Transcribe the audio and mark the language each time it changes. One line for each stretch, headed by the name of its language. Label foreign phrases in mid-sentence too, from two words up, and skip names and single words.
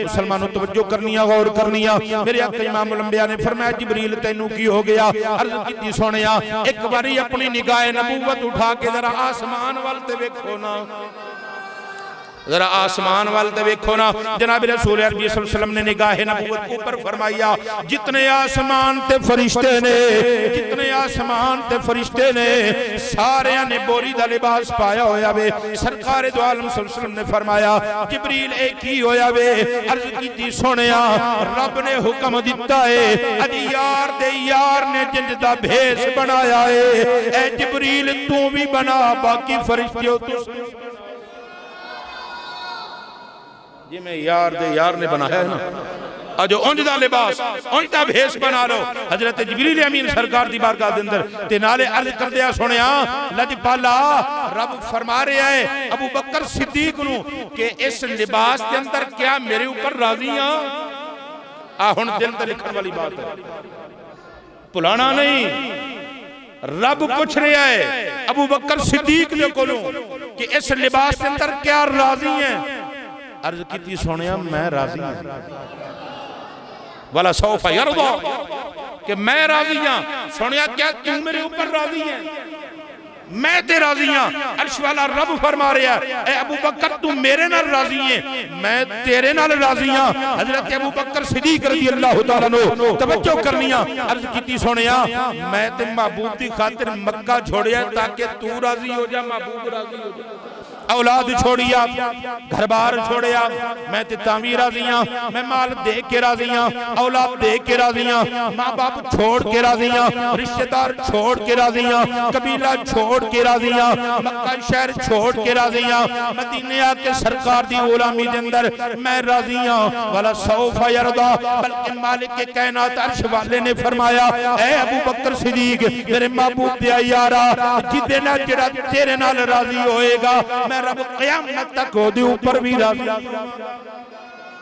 Punjabi: مسلمانو توجہ کرنی ہے، غور کرنی ہے۔ میرے آقا امام الانبیاء نے فرمایا جبریل تینوں کی ہو گیا? عرض کی سونیا ایک باری اپنی نگاہ نبوت اٹھا کے ذرا آسمان وال تے ویکھو نا، ذرا آسمان وال تے ویکھو نا. جناب رسول عربی
Arabic: صلى الله عليه وسلم
Punjabi: نے نگاہ نبوت اوپر فرمایا جتنے آسمان تے فرشتے نے، جتنے آسمان تے فرشتے نے سارے نے بوری دا لباس پایا ہویا وے. سرکار دو عالم
Arabic: صلى الله عليه وسلم
Punjabi: نے فرمایا جبریل اے کی ہویا وے? عرض کیتی سنیا رب نے حکم دتا ہے اج یار دے یار نے جند دا بھیس بنایا ہے اے جبریل تو بھی بنا باقی فرشتے تو جمیں یار دے یار نے بنایا ہے نا اج انج دا لباس انج دا بھیس بنا لو. حضرت جبریل امین سرکار دی بارگاہ دے اندر تے نالے عرض کردیا سنیا لجپالا رب فرما رہا ہے ابو بکر صدیق نوں کہ اس لباس کے اندر کیا میرے اوپر راضی آ? ہن دل تے لکھن والی بات ہے، بھلانا نہیں. رب پچھ رہا ہے ابو بکر صدیق دے کولوں کہ اس لباس کے اندر کیا راضی ہے? عرض کی سنیا میں راضی ہوں
Arabic: و لسوف يرضى
Punjabi: کہ میں راضی ہاں. سنیا کیا تو میرے اوپر راضی ہے? میں تے راضی ہاں. عرش والا رب فرما رہا ہے اے ابو بکر تو میرے نال راضی ہے میں تیرے نال راضی ہاں. حضرت ابو بکر صدیق
Arabic: رضي الله تعالى عنه
Punjabi: توجہ کرنی آ. عرض کی سنیا میں تے محبوب دی خاطر مکہ چھوڑیا تاکہ تو راضی ہو جا، محبوب راضی ہو جا. اولاد چھوڑیا، گھر بار چھوڑیا، میں تے تاوی راضی ہاں. میں مال دے کے راضی ہاں، اولاد دے کے راضی ہاں, औलाद दे के राजी हां, ماں باپ چھوڑ کے راضی ہاں، رشتہ دار چھوڑ کے راضی ہاں، قبیلہ چھوڑ کے راضی ہاں، مکہ شہر چھوڑ کے راضی ہاں، مدینے آکے سرکار دی غلامی دے اندر میں راضی ہاں.
Arabic: و لسوف يرضى
Punjabi: بلکہ مالک کے کائنات عرش والے نے فرمایا اے ابو بکر صدیق میرے محبوب دے یارا جدے نال جیہڑا تیرے نال راضی ہوئے گا میں رب قیامت تک اودے اوپر بھی راضی.